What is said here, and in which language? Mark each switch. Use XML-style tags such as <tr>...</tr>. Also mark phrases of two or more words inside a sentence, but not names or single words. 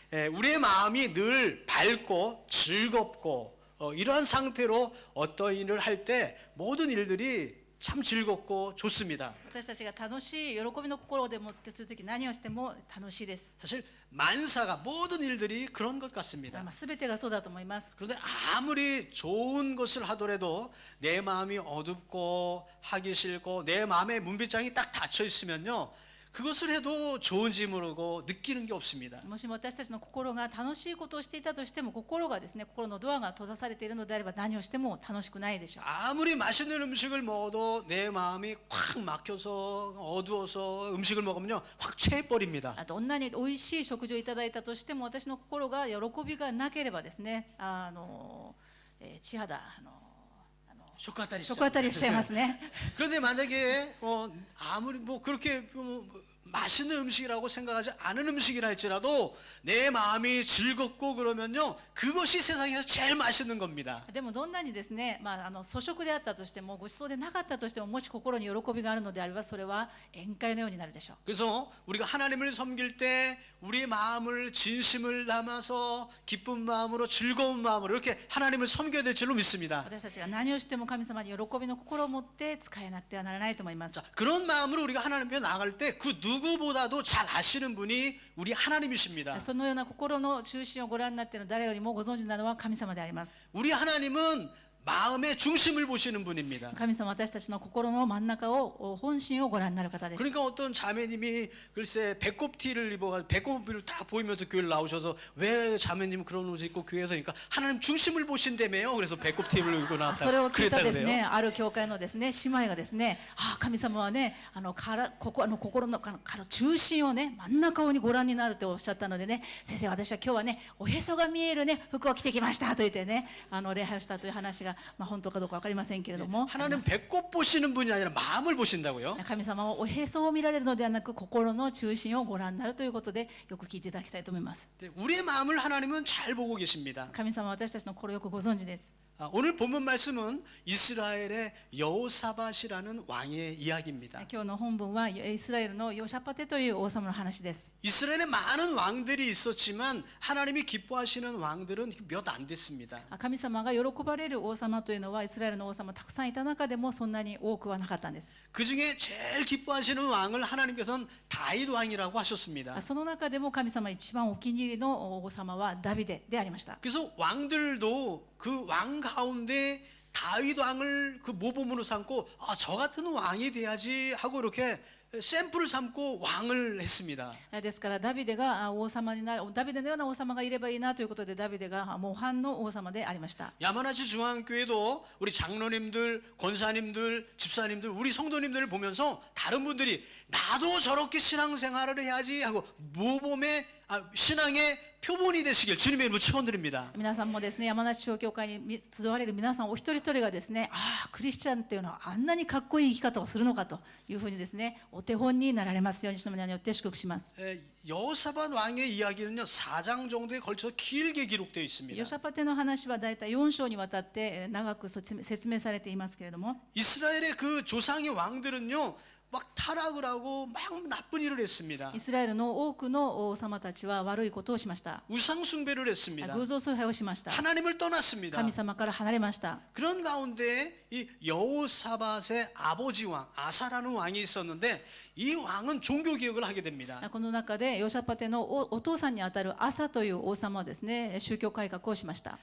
<ko>우리의 마음이 늘 밝고 즐겁고 이러한 상태로 어떤 일을 할 때 모든 일들이 참 즐겁고 좋습니다.</ko> <ja>私たちが楽しい喜びの心でもってするとき何をしても楽しいです。</ja> <ko>사실 만사가 모든 일들이 그런 것 같습니다.</ko> <ja>全てがそうだと思います。</ja> <ko>그런데 아무리 좋은 것을 하더라도 내 마음이 어둡고 하기 싫고 내 마음의 문빗장이 딱 닫혀 있으면요, 그것을 해도 좋은지 모르고 느끼는 게 없습니다.</ko> <ja>もしも私たちの心が楽しいことをしていたとしても心がですね、心のドアが閉ざされているのであれば何をしても楽しくないでしょう。</ja> <ko>아무리 맛있는 음식을 먹어도 내 마음이 확 막혀서 어두워서 음식을 먹으면요 확 체해버립니다.</ko> <ja>どんなに美味しい食事をいただいたとしても私の心が喜びがなければですね、血肌ショック当たりしちゃいますね。</ja> <ko>그런데 만약에 아무리 그렇게 맛있는 음식이라고 생각하지 않은 음식이라 할지라도 내 마음이 즐겁고 그러면요, 그것이 세상에서 제일 맛있는 겁니다.</ko> <ja>でもどんなにですね、粗食であったとしてもごちそうでなかったとしても、もし心に喜びがあるのであればそれは宴会のようになるでしょう。</ja> <ko>그래서 우리가 하나님을 섬길 때 우리의 마음을 진심을 담아서 기쁜 마음으로 즐거운 마음으로 이렇게 하나님을 섬겨야 될 줄로 믿습니다.</ko> <ja>私たちが何をしても神様に喜びの心を持って使えなくてはならないと思います。</ja> <ko>자, 그런 마음으로 우리가 하나님 앞에 나갈 때 그 누구보다도 잘 아시는 분이 우리 하나님이십니다.</ko> <ja>そのような心の中心をご覧になっている誰よりもご存知なのは神様であります。</ja> <ko>우리 하나님은 마음의 중심을 보시는 분입니다.</ko> <ja>神様は私たちの心の真ん中を本心をご覧になる方です。</ja> <ko>그러니까 어떤 자매님이 글쎄 배꼽티를 입어가지고 배꼽티를 딱 보이면서 교회를 나오셔서 왜 자매님은 그런 옷을 입고 교회에서 그러니까 하나님 중심을 보신다며요. 그래서 배꼽티를 입고</ko> <ja>それを</ja> <ko>나왔다</ko> <ja>聞いたです</ja> <ko>그랬다는데요.</ko> <ja>ね、ある教会のですね姉妹がですね、神様はね、心の中心をね、真ん中にご覧になるとおっしゃったのでね、先生私は今日はねおへそが見えるね服を着てきましたと言ってね、礼拝をしたという話が本当かどうか分かりませんけれども、</ja> <ko>하나님 배꼽 보시는 분이 아니라 마음을 보신다고요.</ko> <ja>神様はおへそを見られるのではなく心の中心をご覧になるということでよく聞いていただきたいと思います。</ja> <ko>우리의 마음을 하나님은 잘 보고 계십니다.</ko> <ja>神様は私たちの心をよくご存知です。</ja> <ko>오늘 본문 말씀은 이스라엘의 여호사밧이라는 왕의 이야기입니다.</ko> <ja>今日の本文はイスラエルのヨシャパテという王様の話です。</ja> <ko>이스라엘에 많은 왕들이 있었지만 하나님이 기뻐하시는 왕들은 몇 안 됐습니다.</ko> <ja>神様が喜ばれる王様というのはイスラエルの王様たくさんいた中でもそんなに多くはなかったんです。</ja> <ko>그 중에 제일 기뻐하시는 왕을 하나님께서는 다윗 왕이라고 하셨습니다.</ko> <ja>その中でも神様一番お気に入りの王様はダビデでありました。</ja> <ko>그래서 왕들도 그 왕 가운데 다윗 왕을 그 모범으로 삼고 저 같은 왕이 돼야지 하고 이렇게 샘플을 삼고 왕을 했습니다.</ko> <ja>ですからダビデが王様になる、ダビデのような王様がいればいいなということでダビデが模範の王様でありました。</ja> <ko>야마나시 중앙교회도 우리 장로님들, 권사님들, 집사님들, 우리 성도님들을 보면서 다른 분들이 나도 저렇게 신앙생활을 해야지 하고 모범의 신앙의 표본이 되시길 주님의 이름으로 축원드립니다.</ko> <ja>皆さんもですね、山梨小教会に集われる皆さんお一人一人がですね、クリスチャンっていうのはあんなにかっこいい生き方をするのかというふうにですね、お手本になられますように主の皆によって祝福します。</ja> <ko>여호사밧 왕의 이야기는요 4장 정도에 걸쳐서 길게 기록되어 있습니다.</ko> <ja>ヨシャパテの話はだいたい4章にわたって長く説明されていますけれども、</ja> <ko>이스라엘의 그 조상의 왕들은요 막 타락을 하고 막 나쁜 일을 했습니다.</ko> <ja>イスラエルの多くの王様たちは悪いことをしました。</ja> <ko>우상 숭배를 했습니다.</ko> <ja>偶像崇拝をしました。</ja> <ko>하나님을 떠났습니다.</ko> <ja>神様から離れました。</ja> <ko>그런 가운데 이 여호사밧의 아버지 왕 아사라는 왕이 있었는데 이 왕은 종교 개혁을 하게 됩니다.</ko> <ja>この中でヨシャパテのお父さんにあたるアサという王様はですね、宗教改革をしました。</ja>